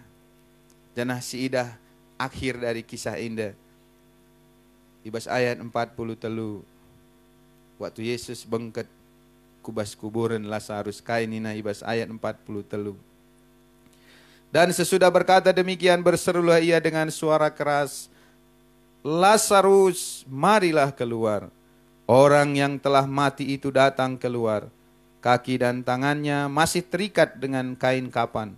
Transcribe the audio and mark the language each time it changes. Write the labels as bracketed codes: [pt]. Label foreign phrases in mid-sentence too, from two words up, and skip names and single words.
[id] Dan [btx] si idah [id] akhir dari kisah indah. [btx] Ibas ayat 40 telu. Waktu Yesus bengket kubas kuburan Lazarus kainina ibas ayat 40 telu. [id] Dan sesudah berkata demikian berserulah ia dengan suara keras. Lazarus, marilah keluar. Orang yang telah mati itu datang keluar. Kaki dan tangannya masih terikat dengan kain kapan.